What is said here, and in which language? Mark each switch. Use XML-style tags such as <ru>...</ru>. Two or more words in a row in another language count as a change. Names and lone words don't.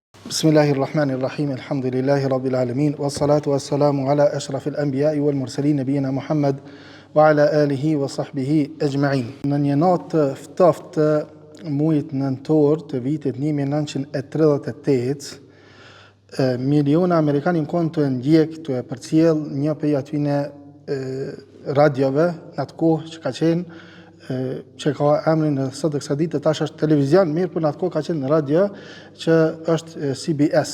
<ar>بسم الله الرحمن الرحيم الحمد لله رب العالمين والصلاة والسلام على أشرف الأنبياء والمرسلين نبينا محمد وعلى آله وصحبه أجمعين.</ar> <sq>Në një natë ftoftë muajit nëntor të vitit 1938, miliona amerikanë kanë të ndjek të përcjell një prej atyne radiove në atë kohë që ka qenë që ka emrin sot kësaj dite tash është televizion, mirë për në atë kohë ka qenë radio që është CBS.</sq>